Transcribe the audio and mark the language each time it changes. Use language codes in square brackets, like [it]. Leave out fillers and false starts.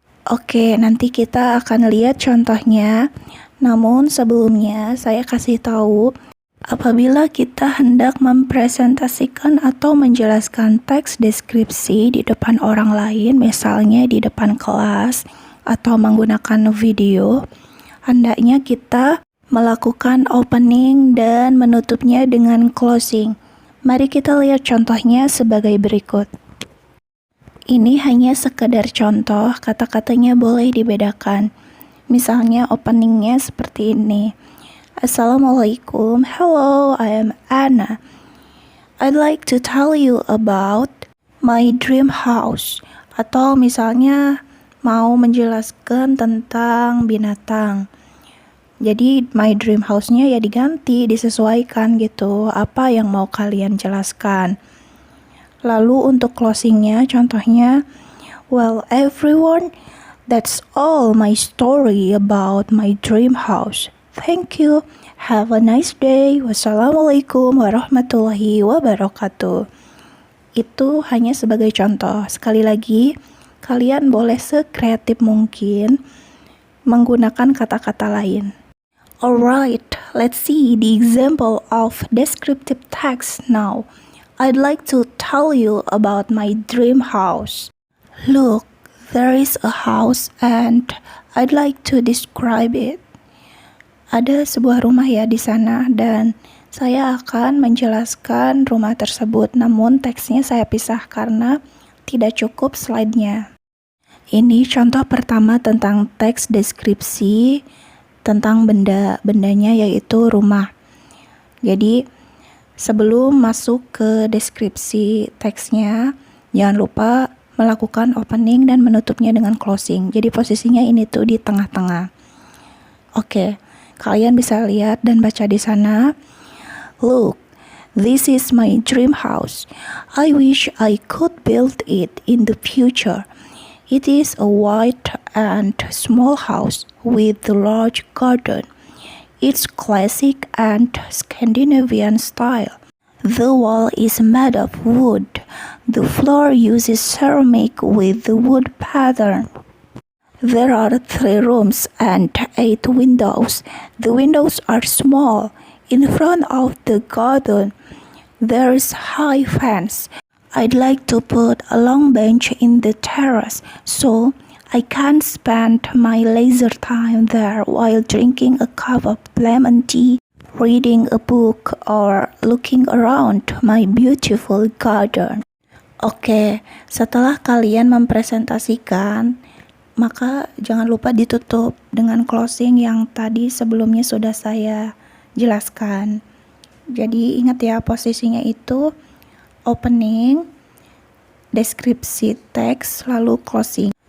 [id] Oke, nanti kita akan lihat contohnya. Namun sebelumnya saya kasih tahu, apabila kita hendak mempresentasikan atau menjelaskan teks deskripsi di depan orang lain, misalnya di depan kelas atau menggunakan video, hendaknya kita melakukan opening dan menutupnya dengan closing. Mari kita lihat contohnya sebagai berikut. Ini hanya sekedar contoh, kata-katanya boleh dibedakan. Misalnya openingnya seperti ini. [en] Assalamualaikum, hello, I am Anna. I'd like to tell you about my dream house. [id] Atau misalnya mau menjelaskan tentang binatang. Jadi [en] my dream house- [id] nya ya diganti, disesuaikan gitu, apa yang mau kalian jelaskan. Lalu untuk closing-nya, contohnya, [en] well everyone, that's all my story about my dream house. Thank you. Have a nice day. Wassalamualaikum warahmatullahi wabarakatuh. [id] Itu hanya sebagai contoh. Sekali lagi, kalian boleh sekreatif mungkin menggunakan kata-kata lain. [en] Alright, let's see the example of descriptive text now. I'd like to tell you about my dream house. Look, there is a house and I'd like to describe it. [id] Ada sebuah rumah ya di sana dan saya akan menjelaskan rumah tersebut, namun teksnya saya pisah karena tidak cukup slide-nya. Ini contoh pertama tentang teks deskripsi tentang bendanya yaitu rumah. Jadi sebelum masuk ke deskripsi teksnya, jangan lupa melakukan opening dan menutupnya dengan closing. Jadi posisinya ini tuh di tengah-tengah. Oke. Kalian bisa lihat dan baca di sana. [en] Look, this is my dream house. I wish I could build it in the future. It is a white and small house with a large garden. It's classic and Scandinavian style. The wall is made of wood. The floor uses ceramic with the wood pattern. There are 3 rooms and 8 windows. The windows are small. In front of the garden, there is high fence. I'd like to put a long bench in the terrace so I can spend my leisure time there while drinking a cup of lemon tea reading a book, or looking around my beautiful garden. [id] Oke, setelah kalian mempresentasikan, maka jangan lupa ditutup dengan closing yang tadi sebelumnya sudah saya jelaskan. Jadi ingat ya, posisinya itu opening, deskripsi teks, lalu closing.